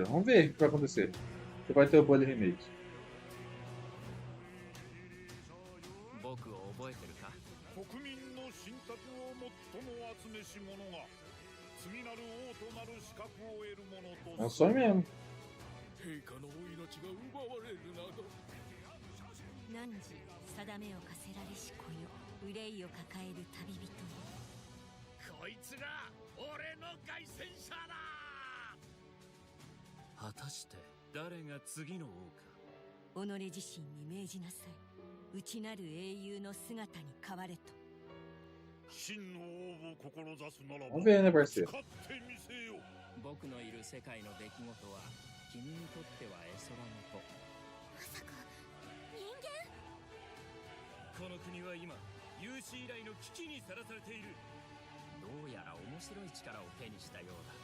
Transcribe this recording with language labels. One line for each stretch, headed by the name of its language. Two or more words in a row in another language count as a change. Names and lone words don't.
Portuguese: Vamos ver o que vai acontecer. Você vai ter o Bully Remake. É um sonho mesmo.
Japanese: 汝定めを課せられし子よ、憂いを抱える旅人よ。こいつが俺の凱旋者だ。果たして誰が次の王か。己自身に命じなさい。内なる英雄の姿に変われと。真の王を志すならば。
Portuguese: Vamos ver, né, parceiro?
Japanese: 僕のいる世界の出来事は君にとっては絵空事。まさか人間？この国は今有史以来の危機にさらされている。どうやら面白い力を手にしたようだ。